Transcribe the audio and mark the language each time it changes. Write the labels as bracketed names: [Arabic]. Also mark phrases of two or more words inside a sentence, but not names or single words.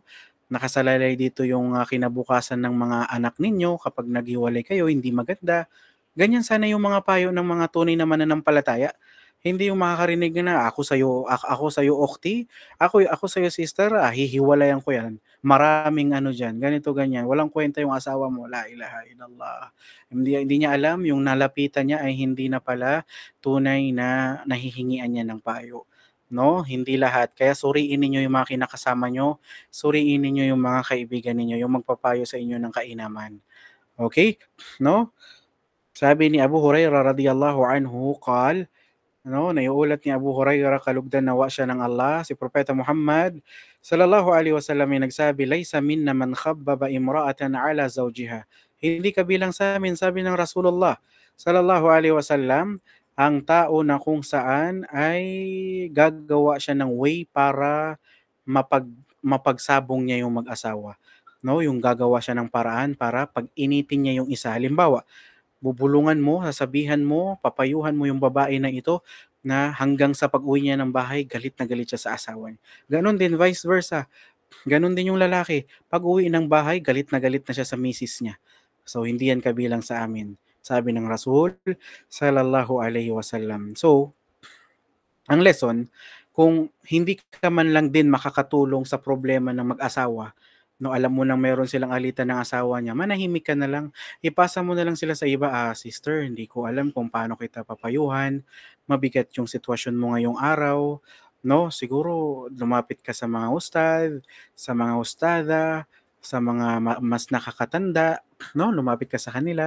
[Filipino] Nakasalalay dito yung kinabukasan ng mga anak ninyo kapag naghiwalay kayo, hindi maganda. Ganyan sana yung mga payo ng mga tunay na mananampalataya. Hindi yung makakarinig na ako sa'yo ukhti, ako sa'yo sister, hihiwalayan ko yan. Maraming ano diyan, ganito ganyan. Walang kwenta yung asawa mo, [Arabic] لا إله إلا الله. [Filipino] Hindi niya alam yung nalapitan niya ay hindi na pala tunay na nahihingian niya ng payo. No, hindi lahat. Kaya suriin ninyo yung mga kinakasama nyo, suriin ninyo yung mga kaibigan ninyo, yung magpapayo sa inyo ng kainaman. Okay? No? Sabi ni Abu Hurairah [Arabic] رضي الله عنه, [Filipino] naiulat ni Abu Hurairah kalugdan nawa siya ng Allah, si Propeta Muhammad [Arabic] صلى الله عليه وسلم [Filipino] ay nagsabi, [Arabic] "ليس منا من خبب امرأة على زوجها." [Filipino] Hindi kabilang sa amin, sabi ng [Arabic] رسول الله صلى الله عليه وسلم, [Filipino] ang tao na kung saan ay gagawa siya ng way para mapagsabong niya yung mag-asawa. No, yung gagawa siya ng paraan para pag-initin niya yung isa. Halimbawa, bubulungan mo, sasabihan mo, papayuhan mo yung babae na ito na hanggang sa pag-uwi niya ng bahay, galit na galit siya sa asawa niya. Ganon din, [English] vice versa. [Filipino] Ganon din yung lalaki. Pag-uwi ng bahay, galit na siya sa misis niya. So, hindi yan kabilang sa amin. Sabi ng Rasul, [Arabic] صلى الله عليه وسلم. [Filipino] So, ang lesson, kung hindi ka man lang din makakatulong sa problema ng mag-asawa, no, alam mo nang meron silang alitan ng asawa niya, manahimik ka na lang, ipasa mo na lang sila sa iba, sister, hindi ko alam kung paano kita papayuhan, mabigat yung sitwasyon mo ngayong araw, no, siguro lumapit ka sa mga ustad, sa mga ustada, sa mga mas nakakatanda, no, lumapit ka sa kanila.